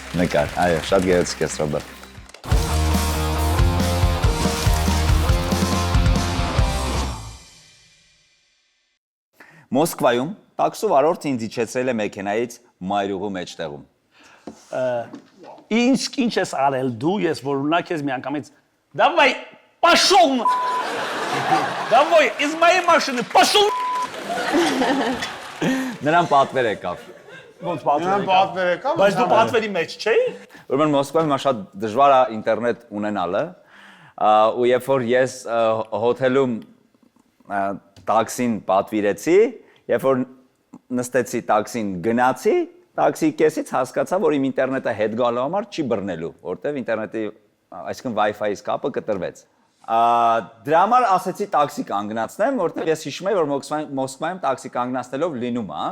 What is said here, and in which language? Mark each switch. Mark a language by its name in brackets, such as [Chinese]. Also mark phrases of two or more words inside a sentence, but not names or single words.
[Armenian] Նկար, այո, շատ գեղեցիկ է Ռոբը։ Մոսկվայում տաքսու վարորդը ինձ իջեցրել է մեքենայից մայրուղու մեջտեղում։ Ինչ ես արել դու, ես որ ունակ ես մի անգամից [Russian] Давай, пошёл! Давай, из моей машины, пошёл! [Armenian] Նրան պատվեր եկավ։ Ոնց Նրան պատվեր եկավ։ Բայց դու պատվերի մեջ չէի։ Ուրեմն Մոսկվայում շատ դժվար է ինտերնետ ունենալը, ու երբ որ ես հոթելում տաքսին պատվիրեցի, երբ որ նստեցի տաքսին գնացի, տաքսի կեսից հասկացա, որ իմ ինտերնետը հետ գալու համար չի բռնելու, որտեվ ինտերնետի, այսինքն Wi-Fi-ից կապը կտրվեց։ Դրա համար ասեցի տաքսի կանգնացնեմ, որտեվ ես հիշում եմ, որ Մոսկվայում տաքսի կանգնացնելով լինում է։